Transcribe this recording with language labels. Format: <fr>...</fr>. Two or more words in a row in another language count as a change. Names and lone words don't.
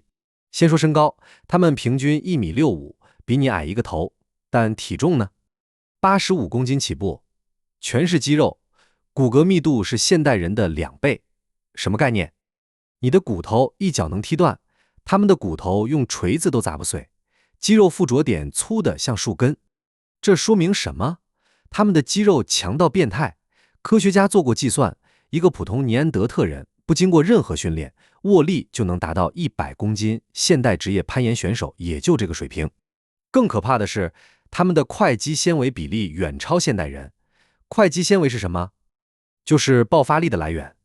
<zh>先說身高，他們平均1.65米，比你矮一個頭，但體重呢？85公斤起步，全是肌肉，骨骼密度是現代人的2倍。什麼概念？你的骨頭一腳能踢斷，他們的骨頭用錘子都砸不碎，肌肉附着點粗的像樹根。這說明什麼？他們的肌肉強到變態。科學家做過計算，一個普通尼安德特人不經過任何訓練，握力就能達到100公斤，現代職業攀岩選手也就這個水平。更可怕的是，他們的會肌纖維比例遠超現代人。會肌纖維是什麼？就是爆發力的來源。</zh>